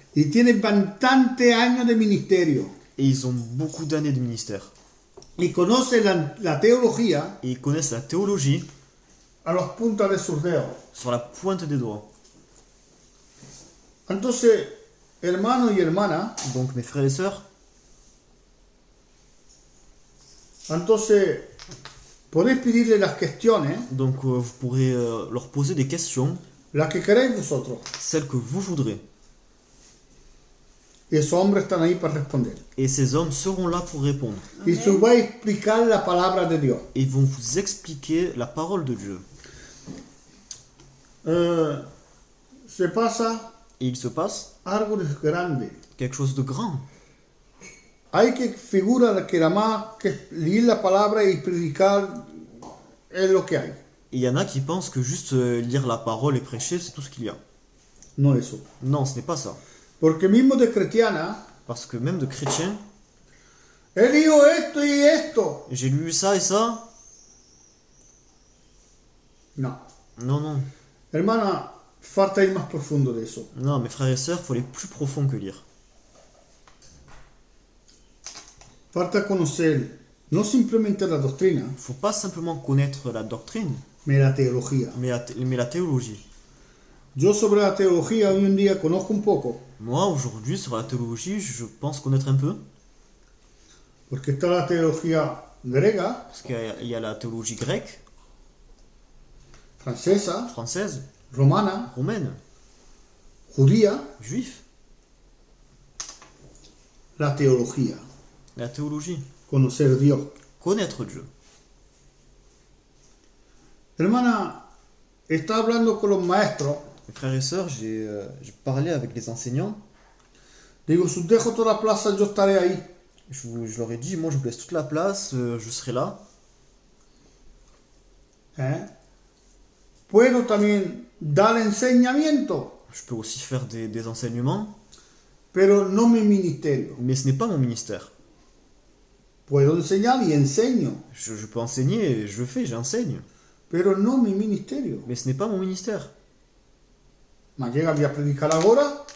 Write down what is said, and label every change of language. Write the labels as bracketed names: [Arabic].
[Spanish] Y tienen bastantes años de ministerio. [French] Et ils ont beaucoup d'années de ministère. [Spanish] Y conocen la teología [French] Et ils connaissent la théologie [Spanish] a los puntas de sus dedos. [French] sur la pointe des doigts. [Spanish] Entonces, hermanos y hermanas, [French] Donc mes frères et sœurs, [Spanish] entonces podéis pedirle las cuestiones, [French] donc vous pourrez leur poser des questions, [Spanish] las que queréis vosotros. [French] celles que vous voudrez. [Spanish] Y esos hombres están ahí para responder. [French] Et ces hommes seront là pour répondre. [Spanish] Y se va a explicar la palabra de Dios. [French] Et ils vont vous expliquer la parole de Dieu. [Spanish] Se pasa [French] Et il se passe [Spanish] algo de grande. [French] quelque chose de grand. [Spanish] Hay que figura que nada más que leer la palabra y predicar es lo que hay. [French] Et il y en a qui pensent que juste lire la parole et prêcher, c'est tout ce qu'il y a. [Spanish] No eso. [French] Non, ce n'est pas ça. [Spanish] Porque mismo de cristiana, [French] Parce que même de chrétiens, [Spanish] he leído esto y esto. [French] j'ai lu ça et ça. [Spanish] No. [French] Non, non. [Spanish] Hermana, falta ir más profundo de eso. [French] Non, mes frères et sœurs, il faut aller plus profond que lire. [Spanish] Falta conocer no simplemente la doctrina, [French] Il ne faut pas simplement connaître la doctrine, [Spanish] mais la teología. [French] mais la théologie. [Spanish] Yo sobre la teología hoy en día conozco un poco, [French] Moi, aujourd'hui, sur la théologie, je pense connaître un peu. [Spanish] porque está la teología griega, [French] Parce qu'il y a la théologie grecque, [Spanish] francesa, [French] française, [Spanish] romana, [French] romaine, [Spanish] judía, [French] juif. [Spanish] la teología, [French] La théologie. [Spanish] conocer Dios. [French] Connaître Dieu. [Spanish] Hermana, está hablando con los maestros, [French] Mes frères et sœurs, j'ai parlé avec les enseignants. [Spanish] digo, si os dejo toda la plaza, yo estaré ahí. [French] Je leur ai dit, moi je vous laisse toute la place, je serai là. [Spanish] Puedo también dar enseñamiento, [French] Je peux aussi faire des enseignements, [Spanish] pero no mi ministerio. [French] mais ce n'est pas mon ministère. [Spanish] Puedo enseñar y enseño, [French] Je peux enseigner, je le fais, j'enseigne, [Spanish] pero no mi ministerio. [French] mais ce n'est pas mon ministère. [Spanish] Me llega a predicar ahora,